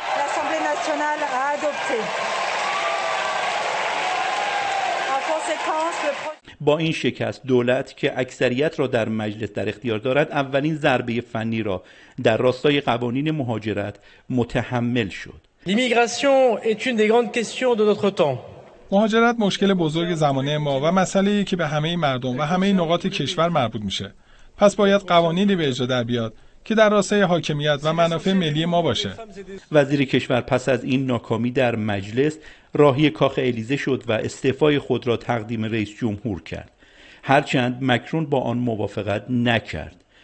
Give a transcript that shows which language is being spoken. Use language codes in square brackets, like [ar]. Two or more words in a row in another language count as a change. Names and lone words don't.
[fa] با این شکست دولت که اکثریت را در مجلس در اختیار دارد اولین ضربه فنی را در راستای قوانین مهاجرت متحمل شد. [fr] L'immigration est une des grandes questions de notre temps. [fa] مهاجرت مشکل بزرگ زمانه ما و مسئله‌ای که به همه مردم و همه نقاط کشور مربوط میشه. پس باید قوانینی به اجرا در بیاد که در راستای حاکمیت و منافع ملی ما باشه. وزیر کشور پس از این ناکامی در مجلس راهی کاخ الیزه شد و استعفای خود را تقدیم رئیس جمهور کرد، هرچند مکرون با آن موافقت نکرد.